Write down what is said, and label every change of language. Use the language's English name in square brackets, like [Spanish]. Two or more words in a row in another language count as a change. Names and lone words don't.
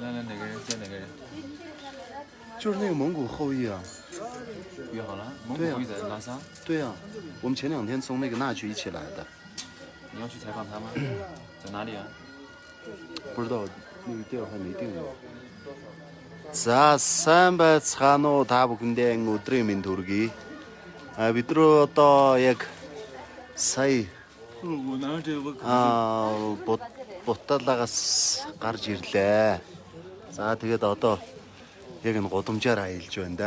[Chinese] 来，哪个人见哪个人？就是那个蒙古后裔啊。约好了？蒙古后裔在拉萨？对啊，我们前2天从那个那曲一起来的。你要去采访他吗？在哪里啊？不知道，那个地儿还没定呢。 [Mongolian] За сайн байцгаана уу та бүхэндээ өдрийн мэнд хүргэе. Бид рүү одоо яг сая Буталагаас гарч ирлээ. За тэгээд одоо яг энэ гудамжаар аялж байна да.